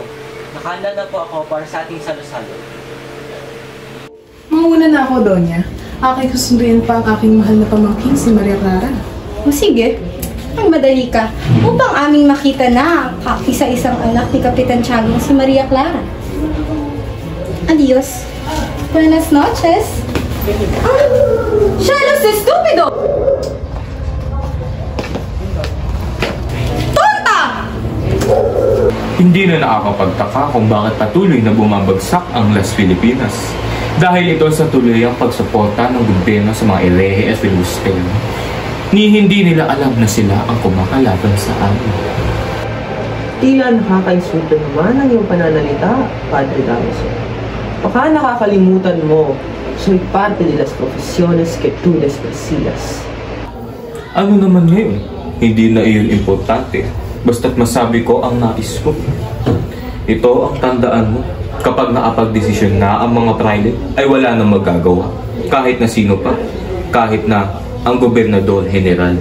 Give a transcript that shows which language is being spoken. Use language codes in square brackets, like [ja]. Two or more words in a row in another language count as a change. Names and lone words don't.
[tl] Nakahanda na po ako para sa ating salo-salo. Mauna na ako, Donya. Aking susunduin pa ang aking mahal na pamangkin, si Maria Clara. O sige, ang madali ka upang aming makita na ang isa-isang anak ni Kapitan Tiago si Maria Clara. [es] Adios. Buenas noches. ¡Shalos, estúpido! ¡Tonta! [tl] Hindi na nakakapagtaka kung bakit patuloy na bumabagsak ang Las Filipinas. Dahil ito sa tuluyang pagsuporta ng gobyerno sa mga Erehe at Filibustero, ni hindi nila alam na sila ang kumakalaban sa amin. Tila nakakainsulto naman ang iyong pananalita, Padre Damaso. Baka nakakalimutan mo, [es] soy parte de las profesiones que tú desprecias. [tl] Ano naman ngayon? Hindi na iyon importante. Basta't masabi ko ang nais ko. Ito ang tandaan mo. Kapag nakapag-desisyon na ang mga private, ay wala nang magagawa. Kahit na sino pa. Kahit na ang gobernador general.